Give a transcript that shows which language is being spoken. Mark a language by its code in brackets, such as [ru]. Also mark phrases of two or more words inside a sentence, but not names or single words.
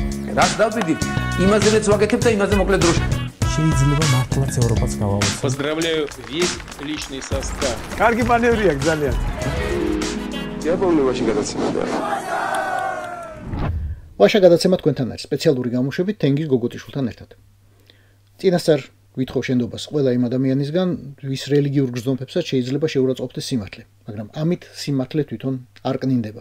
[ka] ვაკეთებ. რაც დავდივით, იმაზეც ვაკეთებ და იმაზე მოკლედ დროში. შეიძლება მართლაც ევროპაც გავავოცოთ. [ru] Поздравляю весь личный состав. [ka] კარგი მანევრია ძალიან. დიაპოლოვაში გადაცემა. ვაშა გადაცემა თქვენთან არის სპეციალური გამოშვებით თენგიზ გოგოტიშვილთან ერთად. წინასწარ ვითხოვ შენდობას ყველა იმ ადამიანისგან, ვის რელიგიურ გრძნობებსაც შეიძლება შეურაცხყოფდეს სიმართლე, მაგრამ ამით სიმართლე თვითონ არ კნინდება.